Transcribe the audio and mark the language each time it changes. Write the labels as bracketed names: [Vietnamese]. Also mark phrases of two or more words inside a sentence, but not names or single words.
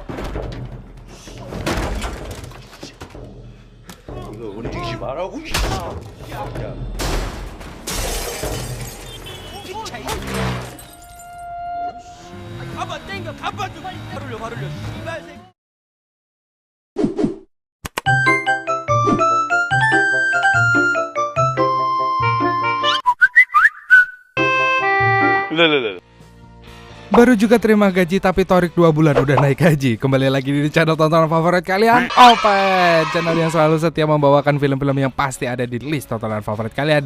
[Korean] 이거 움직이지 말라고. 야. 가봐 땡겨 가봐 좀. 발 흘려 씨발 새끼. [Indonesian] Baru juga terima gaji tapi Torik 2 bulan udah naik gaji. Kembali lagi di channel tontonan favorit kalian, Opet, channel yang selalu setia membawakan film-film yang pasti ada di list tontonan favorit kalian.